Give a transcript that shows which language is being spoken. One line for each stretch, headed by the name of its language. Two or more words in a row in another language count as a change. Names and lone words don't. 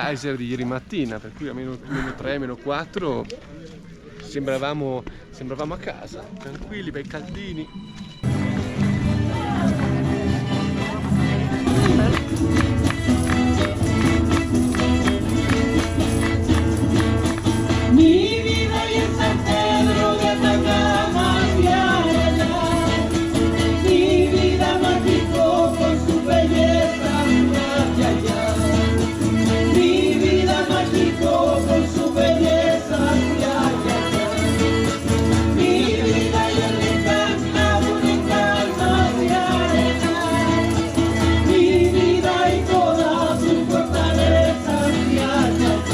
Italian: geyser di ieri mattina, per cui a meno 3, meno 4 sembravamo a casa, tranquilli, bei caldini.
Spanish: Mi vida y en San Pedro de Atacama hacia allá, mi vida mágico con su belleza hacia allá, mi vida mágico con su belleza hacia allá, mi vida y el encanto, un encanto hacia allá, mi vida y toda su fortaleza hacia allá.